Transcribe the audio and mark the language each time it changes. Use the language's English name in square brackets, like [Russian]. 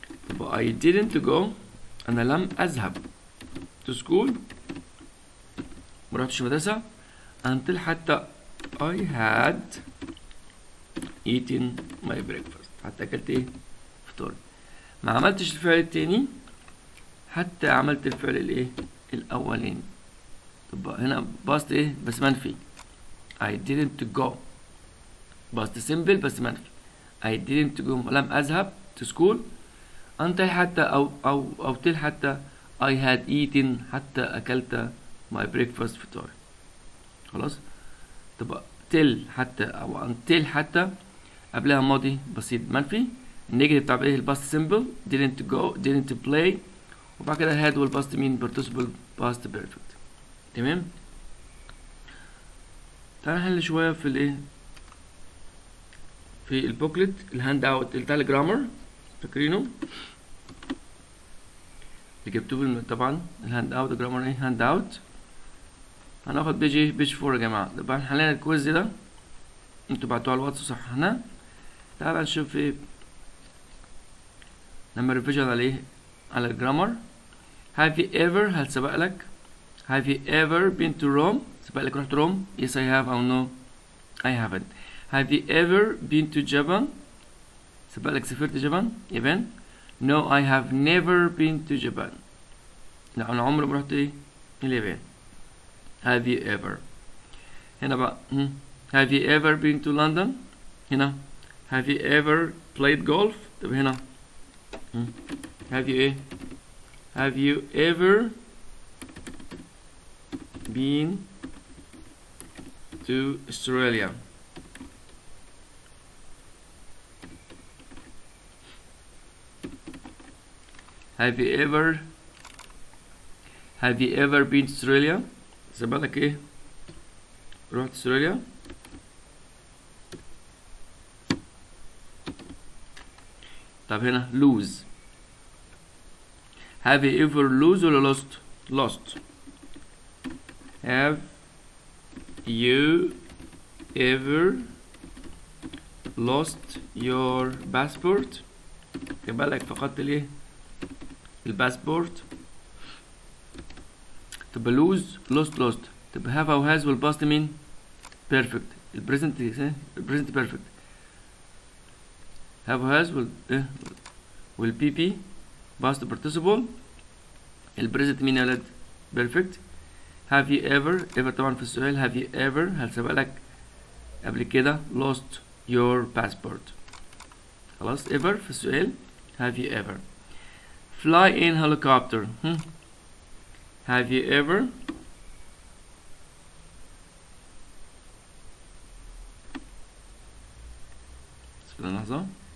[Arabic] يبقى [English] I didn't go، [Arabic] أنا لم أذهب to school، مرحتش مدرسة until حتى [English] I had eaten my breakfast، [Arabic] حتى أكلت إيه؟ فطوري. ما عملتش الفعل التاني حتى عملت الفعل الإيه؟ الأولاني. طب هنا باست إيه؟ بس منفي. I didn't go، باست سيمبل بس منفي. [English] I didn't go، [Arabic] لم أذهب [English] to school until حتى أو till حتى I had eaten، حتى أكلت my breakfast فطوري. [Arabic] خلاص. تبقى till حتى أو until حتى قبلها ماضي بسيط منفي. النيجاتيف بتاع ايه؟ الباست سيمبل didn't go didn't play، وبعد كده had والباست مين participle past perfect. تمام. تعالى نحل شوية في الايه، في البوكلت الهاند اوت بتاع الجرامر، فاكرينه اللي جبتوه طبعا. الهاند اوت الجرامر ايه؟ هاند اوت. هناخد بيج 4 يا جماعة. طبعا حلينا الكويز ده، انتوا بعتوه على الواتس وصححناه. تعالى نشوف ايه لما ريفيجن على ايه؟ على الجرامر. [English] have you ever، هل سبق لك؟ have you ever been to Rome؟ [Arabic] سبق لك رحت روم؟ [English] yes I have أو no I haven't. have you ever been to Japan؟ [Arabic] سبق لك سافرت يابان؟ [English] no I have never been to Japan. [Arabic] لا أنا عمري ما رحت ايه؟ اليابان. [English] have you ever. هنا بقى have you ever been to London؟ هنا have you ever played golf؟ طب هنا have you ايه؟ have you ever been to Australia؟ have you ever been to Australia؟ [Arabic] سبق لك ايه؟ رحت استراليا؟ طب هنا lose. [English] have you ever lose ولا lost؟ have you ever lost your passport؟ [Arabic] يبقى لك فقدت الايه؟ [English] الباسبورت. [Arabic] تبقى lose lost. تبقى have أو has والباست مين؟ perfect. البريزنت perfect. have has والبي بي past participle. البريزنت مين يا ولاد؟ perfect. [English] have you ever طبعا في السؤال have you ever، [Arabic] هل سبق لك قبل كده [English] lost your passport؟ خلاص. ever في السؤال have you ever. fly in helicopter have you ever لحظة.